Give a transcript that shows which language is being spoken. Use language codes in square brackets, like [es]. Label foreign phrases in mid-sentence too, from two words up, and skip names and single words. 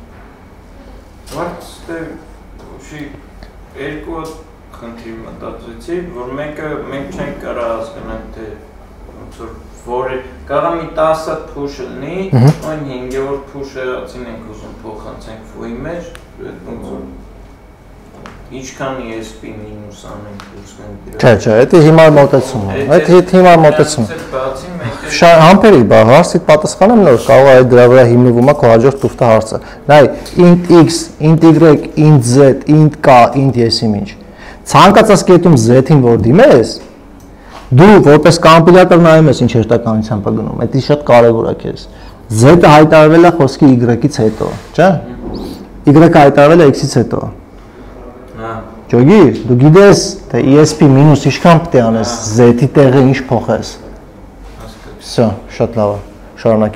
[hy] Բայց ուշի երկու խնդիր մտածեցի, որ մեկը մենք չենք կարող հասկանալ, թե ոնց որ որը կարող մի 10 push լինի, այն 5-րդ push-ը ցին ենք ուզում փոխանցենք foo-ի մեջ, ոնց որ Ինչքան ESP մինուս անենք ուսնենք։ Չէ, դա հիմար մոտեցում է։ Այդ հիմար մոտեցում։ Համբերի, բա հարցիդ պատասխանեմ նոր, կարող է դրա վրա հիմնվում է քո հաջորդ տուֆտը հարցը։ Նայ, [en] int x, int y, int z, int k, [hy] int եսիմ ինչ։ Ցանկացած կետում z-ին որ դիմես, դու որպես կոմպիլյատոր նայում ես ինչ հերթականությամբ է գնում։ Դա շատ կարևոր է քեզ։ Z-ը հայտարարվել է խոսքի y-ից հետո, չէ՞։ Y-ը հայտարարվել է x-ից հետո։ Ջոգի, դու գիտես, թե ESP մինուս ինչքան պետք է անես, Z-ի տեղը ինչ փոխես։ Всё, շատ լավ է։ Շարունակի։